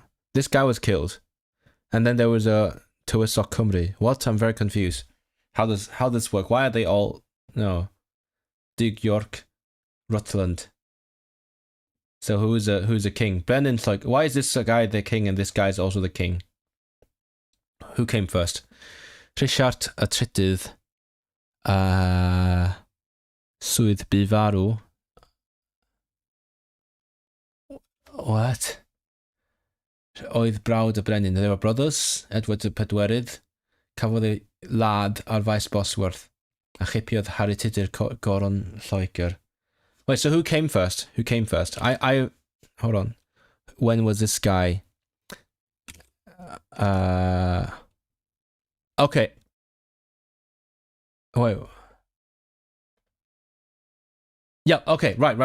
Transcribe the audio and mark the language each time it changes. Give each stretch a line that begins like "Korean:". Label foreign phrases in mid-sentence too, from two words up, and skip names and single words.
English: This guy was killed. And then there was a
Welsh: Tywysog Cymru.
English: What? I'm very confused. How does work? Why are they all... No. Dig York, Rutland. So who's a king? Brennan's like, why is this guy the king and this guy's also the king? Who came first?
Welsh: Rhisiart y Trydydd. Swydd bu farw.
English: What?
Welsh: Oedd brawd y brenin.
English: They were brothers.
Welsh: Edward y Pedwerydd. Cafodd ei lad ar faes Bosworth. A chipiodd Harry Tudur Goron Lloegr.
English: Wait, so who came first? I hold on. When was this guy? Okay. Wait. Yeah, okay, right.